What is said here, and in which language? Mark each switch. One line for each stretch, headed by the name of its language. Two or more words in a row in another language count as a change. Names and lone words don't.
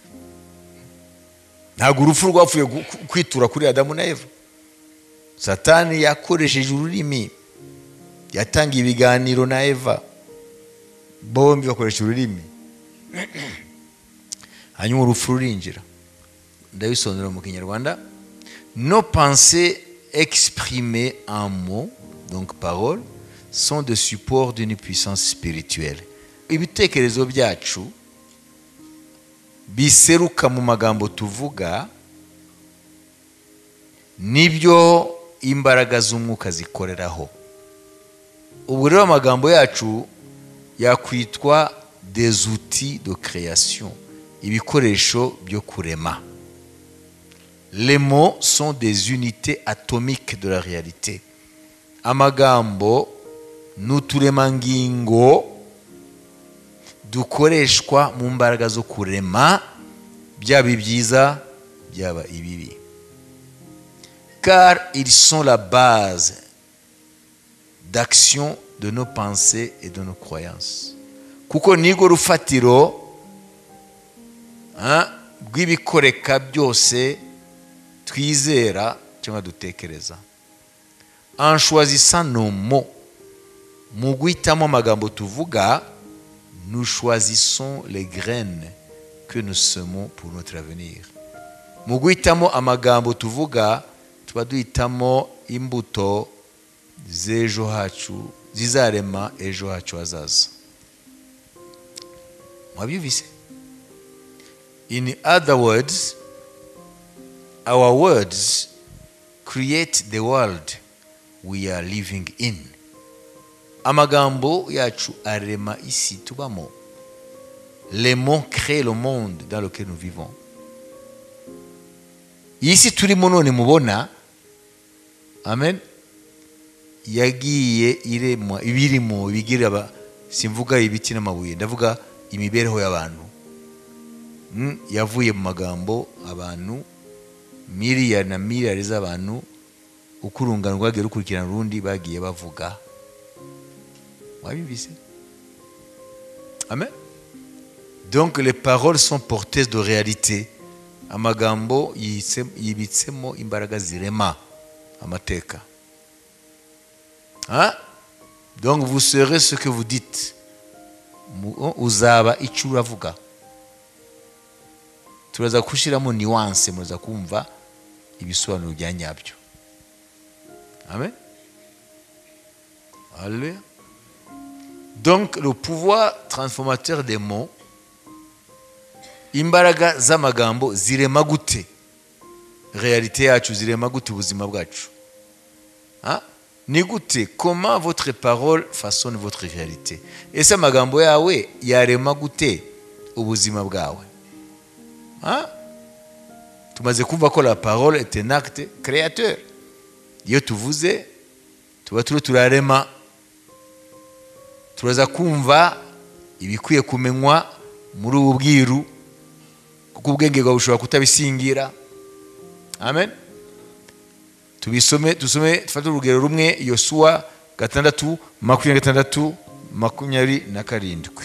Kinyarwanda: Ntabwo urupfu rwapfuye kwitura kuri Adamu na Eva. Satani yakoresheje ururimi, yatangiye ibiganiro na Eva, bombi bakoresha ururimi. Hanyuma urupfu rurinjira. Ndabisonera mu Kinyarwanda.
French: Nos pensées exprimées en mots, donc paroles, sont de support d'une puissance spirituelle.
Kinyarwanda: Ibitekerezo byacu biseruka mu magambo tuvuga nibyo imbaraga z'umwuka zikoreraho. Ubu rero amagambo yacu yakwitwa
French: des outils de création,
Kinyarwanda: ibikoresho byo kurema.
French: Les mots sont des unités atomiques de la réalité.
Kinyarwanda: Amagambo n'uturemangingo dukoreshwa mu mbaraga zo kurema, byaba ibyiza byaba ibibi.
French: Car ils sont la base d'action de nos pensées et de nos croyances.
Kinyarwanda: Kuko nigo rufatiro rw'ibikoreka byose twizera cyangwa dutekereza.
French: En choisissant nos mots,
Kinyarwanda: mu guhitamo amagambo tuvuga,
French: nous choisissons les graines que nous semons pour notre avenir.
Kinyarwanda: Mu guhitamo amagambo tuvuga, tuba duhitamo imbuto z'ejo hacu zizarema ejo hacu hazaza. Mwabyumvise?
English: In other words, our words create the world we are living in.
Kinyarwanda: Amagambo yacu arema isi tubamo.
French: Les mots créent le monde dans lequel nous vivons.
Kinyarwanda: Isi turimo none mubona, amen, yagiye iremwa ibirimo bigira simvuga ibiti n'amabuye, ndavuga imibereho y'abantu. Yavuye mu magambo abantu miliyari na miliyari z'abantu, ukurungano rwagiye rukurikirana rundi bagiye bavuga. Wabibise? Amen.
French: Donc les paroles sont porteuses de réalité.
Kinyarwanda: Amagambo yibitsemo imbaraga zirema amateka.
French: Donc vous serez ce que vous dites.
Kinyarwanda: Uzaba icyo uravuga. Turaza kushiramo nuance, muza kumva ibisobanuro bya nyabyo. Amen. Alléluia.
French: Donc le pouvoir transformateur des mots
Kinyarwanda: imbaraga z'amagambo zirema gute realite yacu, zirema gute ubuzima bwacu? Ni gute?
French: Comment votre parole façonne votre réalité?
Kinyarwanda: Ese amagambo yawe yarema gute ubuzima bwawe? Tumaze kumva ko
French: la parole est un acte créateur.
Kinyarwanda: Iyo tuvuze tuba turarema, turaza kumva ibikwiye kumenywa muri ubu bwiru, kuko ubwenge bwawe bushobora kutabisingira. Amen. Tusome tufate urugero rumwe, Yosuwa 6:26-27.